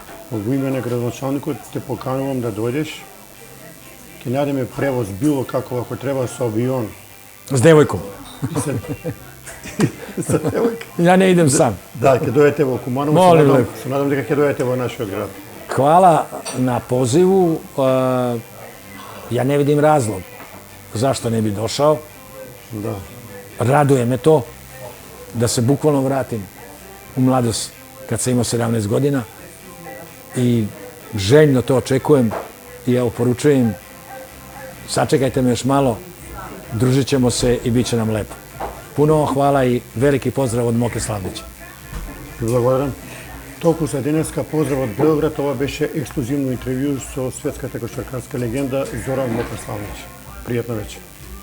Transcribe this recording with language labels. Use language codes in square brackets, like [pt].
[mk] Во име на градоначалникот те поканувам да дојдеш. Ќе најдеме превоз било како ако треба со авион. [sr] С девојком. [mk] Со девојка. [sr] Ja ne idem sam. [mk] Да, ќе дојдете во Куманово. Се надам дека ќе дојдете во нашиот град. [sr] Hvala na pozivu. Ja ne vidim razlog zašto ne bi došao. Da. Raduje me to da se bukvalno vratim u mladost kad sam imao 17 godina i željno to očekujem i evo poručujem, sačekajte me još malo, družit ćemo se i bit će nam lepo. Puno hvala i veliki pozdrav od Moke Slavdića. [mk] Благодарам. Толку за денеска, поздрав од Белград. Ова беше ексклузивно интервју со светската кошаркарска легенда Зоран Мопреславовиќ. Пријатна вечер.